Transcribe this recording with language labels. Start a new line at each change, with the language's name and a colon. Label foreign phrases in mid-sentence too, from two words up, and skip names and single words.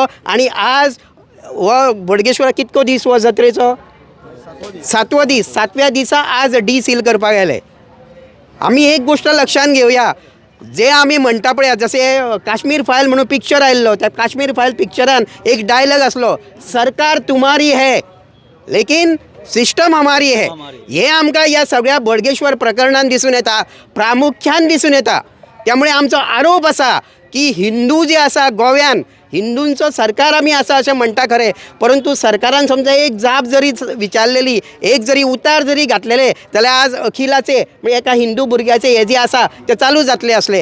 Konkani: आणि आज हो बोडगेश्वर कितको दीस हो जात्रेचो 7वो दीस, 7व्या दिसा आज डिसील करपाक गेले. आमी एक गोष्ट लक्षात घेवया जे आमी म्हणटा पळय जसे काश्मीर फायल म्हणून पिक्चर आयिल्लो त्या काश्मीर फायल पिक्चरान एक डायलॉग आसलो
Hindi: सरकार तुम्हारी है लेकिन सिस्टम हमारी है
Konkani: हे आमकां ह्या सगळ्या बोडगेश्वर प्रकरणान दिसून येता, प्रामुख्यान दिसून येता. त्यामुळे आमचो आरोप असा की हिंदू जे आसा गोव्यान हिंदूंचो सरकार आमी आसा अशें म्हणटा खरें, परंतु सरकारान समजा एक जाप जरी विचारलेली, एक जरी उतार जरी घातलेले जाल्यार आज अखिलाचे म्हणजे एका हिंदू भुरग्याचे हे जे आसा ते चालू जातले असले.